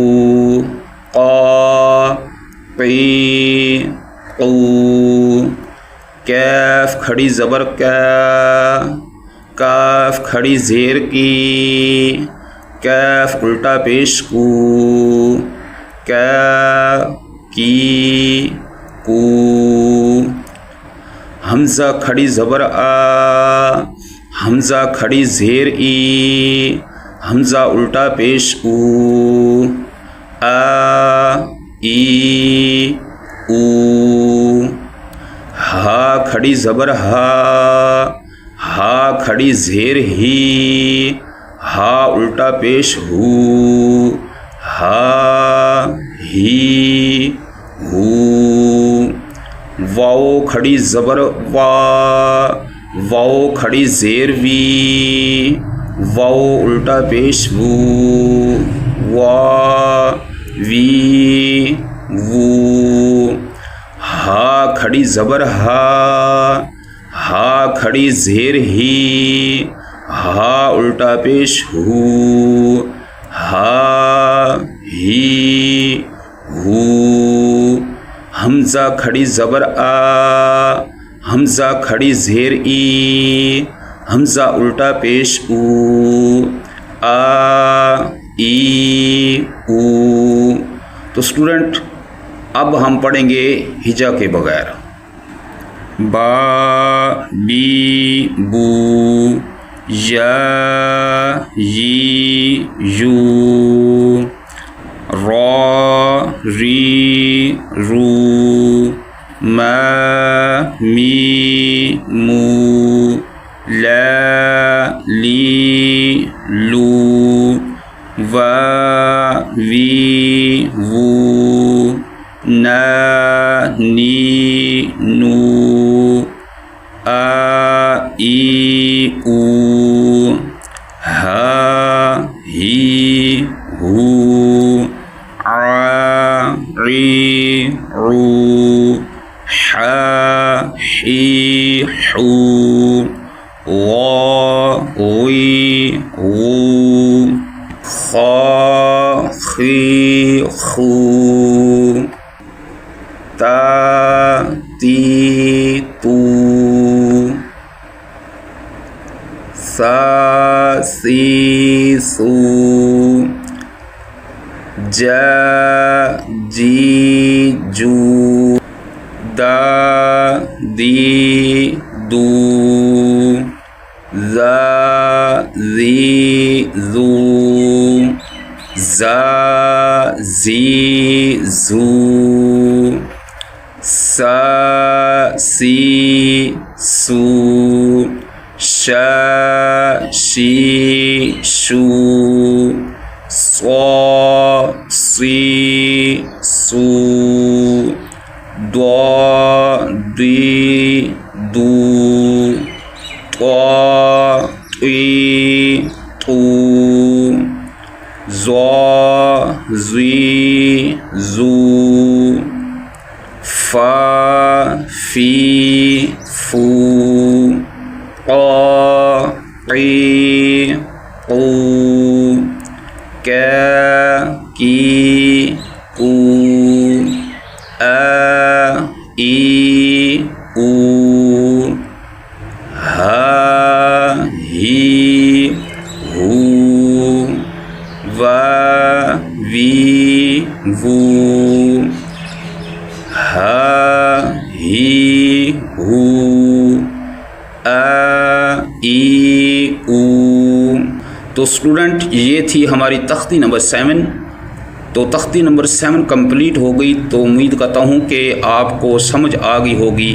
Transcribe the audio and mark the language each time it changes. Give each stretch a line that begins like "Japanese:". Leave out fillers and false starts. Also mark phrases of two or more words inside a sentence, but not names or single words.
Urdu: قا قی قو کیف کھڑی زبر کا کاف کھڑی زیر کی کیف الٹا پیش کو کی کو حمزہ کھڑی زبر آ حمزہ کھڑی زیر ای حمزہ الٹا پیش او آ ای او ہا کھڑی زبر ہا ہا کھڑی زیر ہی ہا الٹا پیش ہو ہا ہی ہو واو کھڑی زبر وا واو کھڑی زیر وی واو الٹا پیش وو وا وی وو ہا کھڑی زبر ہا ہا کھڑی زیر ہی ہا الٹا پیش ہو ہا ہی ہو حمزہ کھڑی زبر آ حمزہ کھڑی زیر ای حمزہ الٹا پیش او آ ای او. تو اسٹوڈنٹ اب ہم پڑھیں گے ہجا کے بغیر. با بی بو یا یی یو را ری رو ما می مو لا لی لو وا وی وو نا نی نو آ ای او ہا ہی ہو عا عی عو حا حی حو وا وی وو خا خی خو تا تی تو سا سی سو جا جی جو دا دی دو زا زی زو زا زی زو سا سی سو شا شی شو صا سی سو دوا دی دو طا طی طو زا زی زو فا فی فو قا قی قو کا کی کو ای او ہا ہی ہو وا وی وو ہا ہی ہو ای او۔ تو اسٹوڈنٹ یہ تھی ہماری تختی نمبر 7۔ تو تختی نمبر 7 کمپلیٹ ہو گئی، تو امید کرتا ہوں کہ آپ کو سمجھ آ گئی ہوگی۔